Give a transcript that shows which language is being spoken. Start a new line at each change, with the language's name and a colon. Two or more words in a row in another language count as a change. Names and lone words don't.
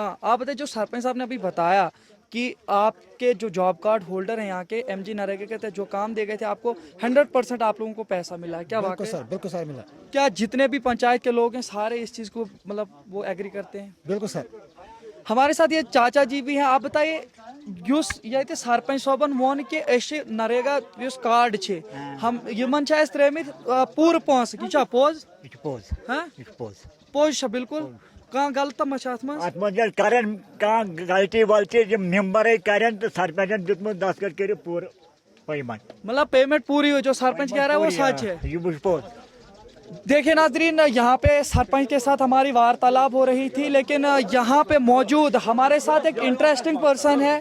Hindi: हाँ, आप बताइए, जो सरपंच साहब ने अभी बताया कि आपके जो
English: job card holder
Hindi: हैं यहाँ के, एमजी नरेगा के तहत जो काम दिए गए थे, आपको 100% आप लोगों को पैसा मिला है, क्या बिल्कुल वाकई? सर, बिल्कुल सर मिला। क्या जितने भी पंचायत के लोग हैं सारे इस चीज़ को मतलब वो एग्री करते हैं? बिल्कुल सर। हमारे साथ ये चाचा जी भी हैं। आप बताइए,
Kashmiri: युस ये सरपंच सोबन मोन के ऐसे नरेगा युस कार्ड छे, हम यमन छ अस त्रेमित पूर पोंस की छा पोज पोज हां पोज पोज छ बिल्कुल कहाँ गलत मच अत मज अत मज करन कहाँ गलती वलती जब मेंबर करन तो सरपंचन दितमुत दस्तखत कर पूर पेमेंट,
Hindi: मतलब पेमेंट पूरी हो, जो सरपंच कह रहा है वो सच है।
Kashmiri: ये बुझ पोज।
Hindi: देखिए नाजरीन, यहाँ पे सरपंच के साथ हमारी वार्तालाप हो रही थी, लेकिन यहाँ पे मौजूद हमारे साथ एक
English: interesting person
Hindi: है।